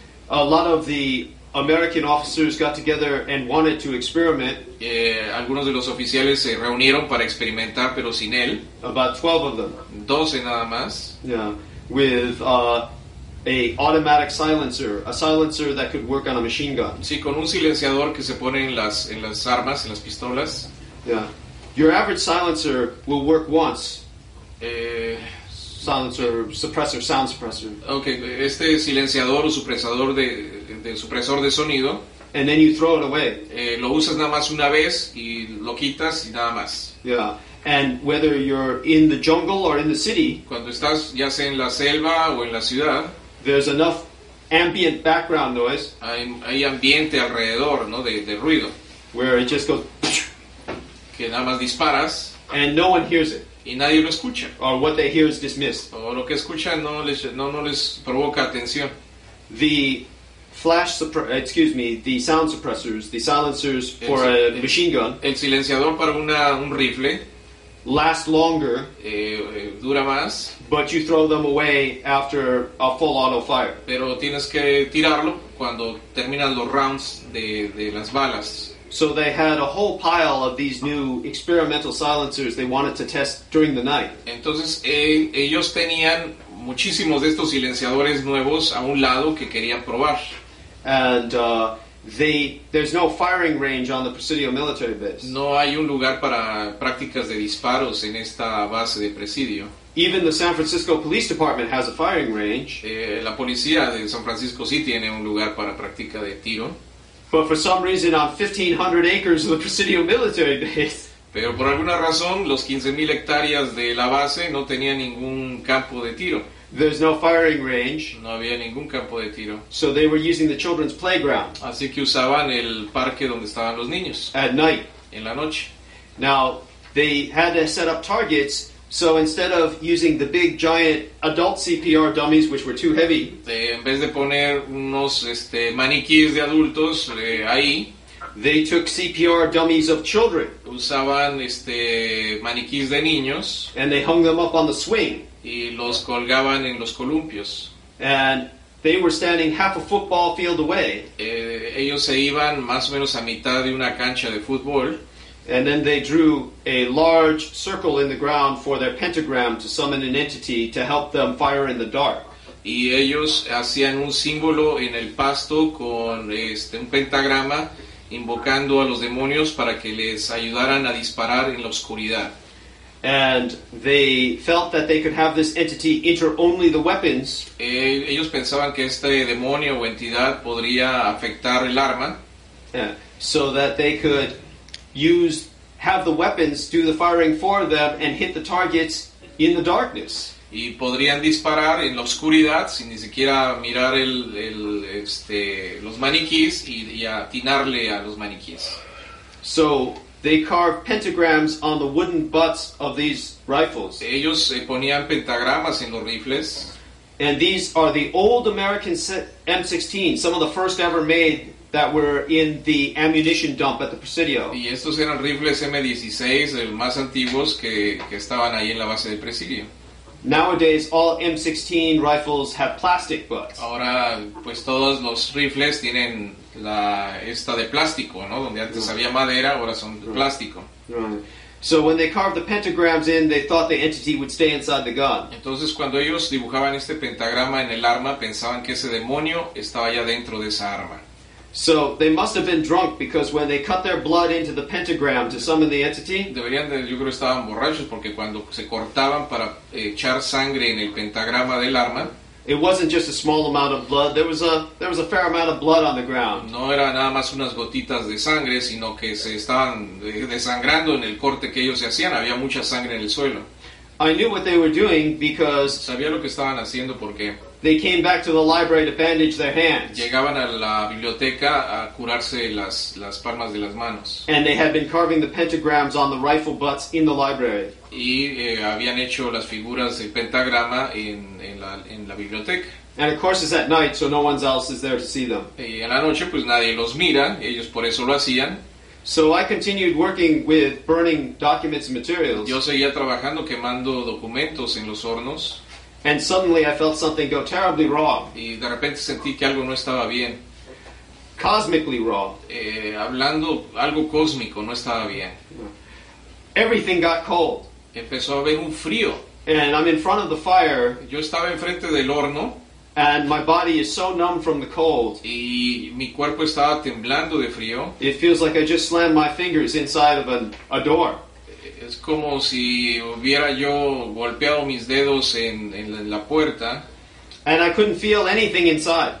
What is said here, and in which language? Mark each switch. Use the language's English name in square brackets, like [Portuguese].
[English] a lot of the American officers got together and wanted to experiment. [Spanish] Algunos de los oficiales se reunieron para experimentar, pero sin él. [English] About 12 of them. [Spanish] 12 nada más. [English] With a automatic silencer, a silencer that could work on a machine gun. [Spanish] Sí, con un silenciador que se pone en las armas, en las pistolas. [English] Your average silencer will work once. Silencer, suppressor, sound suppressor. [Spanish] Okay, este silenciador o supresor de sonido. [English] And then you throw it away. [Spanish] Lo usas nada más una vez y lo quitas y nada más. [English] And whether you're in the jungle or in the city, [Spanish] cuando estás ya sea en la selva o en la ciudad, [English] there's enough ambient background noise. [Spanish] Hay ambiente alrededor, ¿no? de ruido. [English] Where it just goes. [Spanish] Que nada más disparas. [English] And no one hears it. [Spanish] Y nadie lo escucha. [English] Or what they hear is dismissed. [Spanish] O lo que escuchan no les provoca atención. [English] The the sound suppressors, the silencers for a machine gun. [Spanish] El silenciador para un rifle [English] last longer, [Spanish] dura más, [English] but you throw them away after a full auto fire. [Spanish] Pero tienes que tirarlo cuando terminan los rounds de las balas. [English] So they had a whole pile of these new experimental silencers they wanted to test during the night. [Spanish] Entonces ellos tenían muchísimos de estos silenciadores nuevos a un lado que querían probar. [English] And there's no firing range on the Presidio military base. [Spanish] No hay un lugar para prácticas de disparos en esta base de Presidio. [English] Even the San Francisco Police Department has a firing range. [Spanish] La policía de San Francisco sí tiene un lugar para práctica de tiro. [English] But for some reason on 1,500 acres of the Presidio military base, [Spanish] pero por alguna razón los 15,000 hectáreas de la base no tenían ningún campo de tiro. [English] There's no firing range. [Spanish] No había ningún campo de tiro. [English] So they were using the children's playground. [Spanish] Así que usaban el parque donde estaban los niños. [English] At night. [Spanish] En la noche. [English] Now, they had to set up targets, so instead of using the big giant adult CPR dummies, which were too heavy, [Spanish] en vez de poner unos maniquíes de adultos ahí, [English] they took CPR dummies of children. [Spanish] Usaban maniquíes de niños. [English] And they hung them up on the swing. [Spanish] Y los colgaban en los columpios. [English] And they were standing half a football field away. [Spanish] Ellos se iban más o menos a mitad de una cancha de fútbol. [English] And then they drew a large circle in the ground for their pentagram to summon an entity to help them fire in the dark. [Spanish] Y ellos hacían un símbolo en el pasto con un pentagrama invocando a los demonios para que les ayudaran a disparar en la oscuridad. [English] And they felt that they could have this entity enter only the weapons. [Spanish] Ellos pensaban que este demonio o entidad podría afectar el arma. [English] so that they could have the weapons do the firing for them and hit the targets in the darkness. [Spanish] Y podrían disparar en la oscuridad sin ni siquiera mirar los maniquíes y atinarle a los maniquíes. [English] So they carved pentagrams on the wooden butts of these rifles. [Spanish] Ellos ponían pentagramas en los rifles. [English] And these are the old American M16, some of the first ever made that were in the ammunition dump at the Presidio. [Spanish] Y estos eran rifles M16, los más antiguos que estaban ahí en la base del Presidio. [English] Nowadays, all M16 rifles have plastic butts. [Spanish] Ahora, pues todos los rifles tienen esta de plástico, ¿no? Donde antes había madera, ahora son de plástico. [English] Right. So when they carved the pentagrams in, they thought the entity would stay inside the gun. [Spanish] Entonces, cuando ellos dibujaban este pentagrama en el arma, pensaban que ese demonio estaba ya dentro de esa arma. [English] So they must have been drunk, because when they cut their blood into the pentagram to summon the entity, [Spanish] Yo creo que estaban borrachos, porque cuando se cortaban para echar sangre en el pentagrama del arma, [English] it wasn't just a small amount of blood. There was a fair amount of blood on the ground. [Spanish] no era nada más unas gotitas de sangre, sino que se estaban desangrando en el corte que ellos se hacían. Había mucha sangre en el suelo. [English] I knew what they were doing because [Spanish] Sabía lo que estaban haciendo porque [English] they came back to the library to bandage their hands. [Spanish] llegaban a la biblioteca a curarse las palmas de las manos. [English] And they had been carving the pentagrams on the rifle butts in the library. [Spanish] Y habían hecho las figuras del pentagrama en la biblioteca. [English] And of course it's at night, so no one else is there to see them. [Spanish] Y en la noche pues nadie los mira, ellos por eso lo hacían. [English] So I continued working with burning documents and materials. [Spanish] Yo seguía trabajando quemando documentos en los hornos [English] And suddenly I felt something go terribly wrong. [Spanish] y de repente sentí que algo no estaba bien. [English] Cosmically wrong. [Spanish] Hablando algo cósmico, no estaba bien. [English] Everything got cold. [Spanish] Empezó a haber un frío. [English] And I'm in front of the fire, [Spanish] Yo estaba enfrente del horno [English] and my body is so numb from the cold. [Spanish] y mi cuerpo estaba temblando de frío. [English] It feels like I just slammed my fingers inside of a door. [Spanish] Es como si hubiera yo golpeado mis dedos en la puerta [English] And I couldn't feel anything inside.